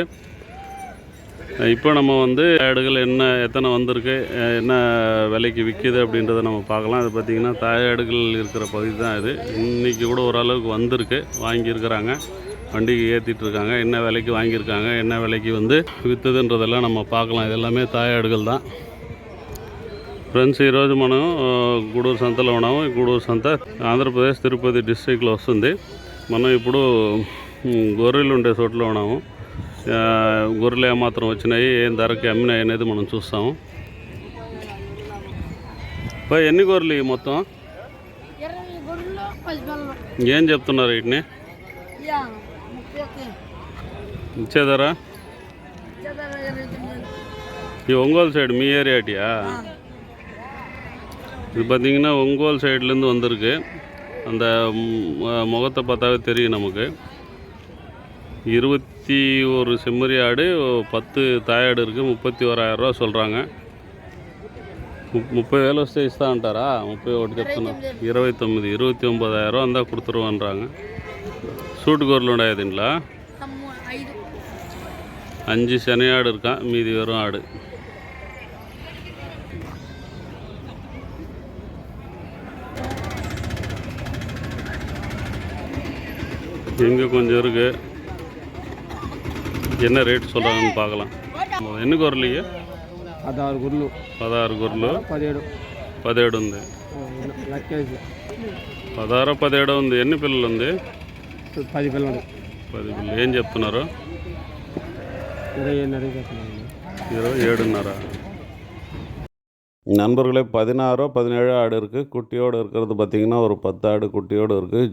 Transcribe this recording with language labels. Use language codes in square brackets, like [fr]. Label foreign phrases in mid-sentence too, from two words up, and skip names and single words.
[ta] இப்போ நம்ம ஆடுகள் எத்தனை வந்திருக்கு, என்ன விலைக்கு விற்கிது அப்படின்றத நம்ம பார்க்கலாம். அது பார்த்திங்கன்னா தாயாடுகள் இருக்கிற பகுதி தான் இது. இன்றைக்கி கூட ஓரளவுக்கு வந்திருக்கு, வாங்கியிருக்கிறாங்க, வண்டிக்கு ஏற்றிட்டுருக்காங்க. என்ன விலைக்கு வாங்கியிருக்காங்க, என்ன விலைக்கு விற்றுதுன்றதெல்லாம் நம்ம பார்க்கலாம். இது எல்லாமே தாயாடுகள் தான். [te] ఫ్రెండ్స్ ఈరోజు మనం గూడూరు సంతలో ఉన్నాము. ఈ గూడూరు సంత ఆంధ్రప్రదేశ్ తిరుపతి డిస్ట్రిక్ట్లో వస్తుంది. మనం ఇప్పుడు గొర్రెలు ఉండే చోట్ల ఉన్నాము. గొర్రెలు ఏమాత్రం వచ్చినాయి, ఏం ధరకి అమ్మినాయి అనేది మనం చూస్తాము. ఎన్ని గొర్రెలు ఇవి మొత్తం? ఏం చెప్తున్నారు వీటిని? ఇచ్చే ధర ఈ ఒంగోలు సైడ్ మీ ఏరియాటియా? [ta] இது பார்த்திங்கன்னா ஒங்கோல் சைட்லேருந்து வந்திருக்கு. அந்த முகத்தை பார்த்தாவே தெரியும் நமக்கு. 21 செம்மறி ஆடு, 10 தாயாடு இருக்குது. [te] 31,000 రూపాయ சொல்கிறாங்க. 30,000 వస్తే ఇస్తా అంటారా? 31 చెప్తున్నారు. 29, 29,000 అందా கொடுத்துருவோன்றாங்க. சூட்டு గొర్రెలు ఉన్నాయి దీంట్లో. 5 శని ఆడు [ta] இருக்கான், மீதி வெறும் ஆடு. இங்கே கொஞ்சம் இருக்குது. என்ன ரேட் சொல்கிறாங்கன்னு பார்க்கலாம். [te] ఎన్ని గొర్రెలు? 16 గొర్రెలు. 16 గొర్రెలు. 17 ఉంది. 16, 17 ఉంది. ఎన్ని పిల్లలు ఉంది? 10 పిల్లలు. 10 పిల్లలు. ఏం చెప్తున్నారు? 27.5. [ta] நண்பர்களே 16, 17 ஆடு இருக்குது. குட்டியோடு இருக்கிறது பார்த்திங்கன்னா ஒரு 10 ஆடு குட்டியோடு இருக்குது.